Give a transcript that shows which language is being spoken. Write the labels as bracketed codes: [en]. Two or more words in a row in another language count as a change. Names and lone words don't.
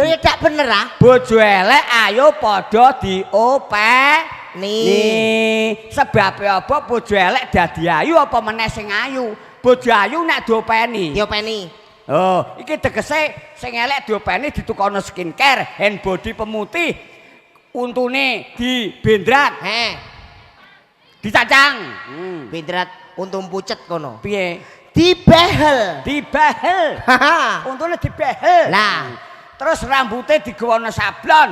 [jv] Lho ya dak bener ah. Bojo elek ayo padha diopeni. Nih, sebab apa bojo elek dadi ayu apa meneh sing ayu? Bojo ayu nek diopeni. Diopeni. Oh, iki tegese sing elek diopeni ditukono skincare, [en] hand body [jv] pemutih, untune dibendrat, dicacang. Bendrat untung pucet kono. Piye? Dibehel. Dibehel. Haha. Untune dibehel. Lah, Terus rambutnya digawana sablon.